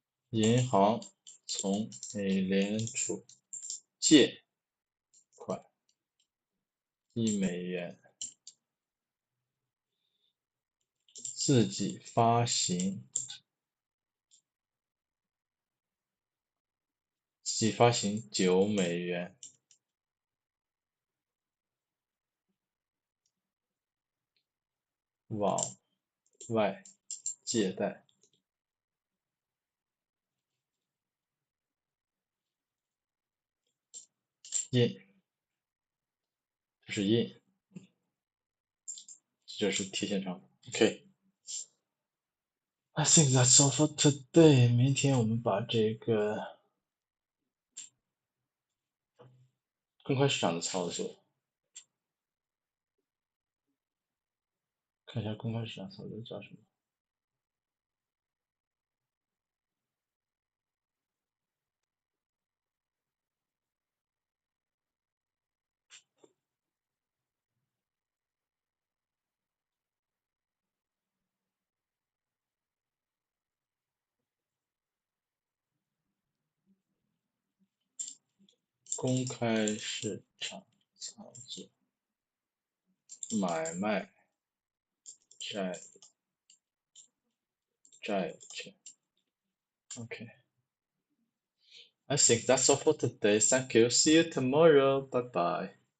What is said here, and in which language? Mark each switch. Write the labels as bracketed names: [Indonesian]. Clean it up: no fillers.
[Chinese] 银行从美联储借款$1，自己发行$9，往外借贷。印，这是印，这就是贴现窗口。 [English] OK。I think that's all for today。 [Chinese] 明天我们把这个公开市场的操作，看一下公开市场操作叫什么。公开市场操作，买卖债券。 [English] OK。 I think that's all for today. Thank you. See you tomorrow. Bye bye.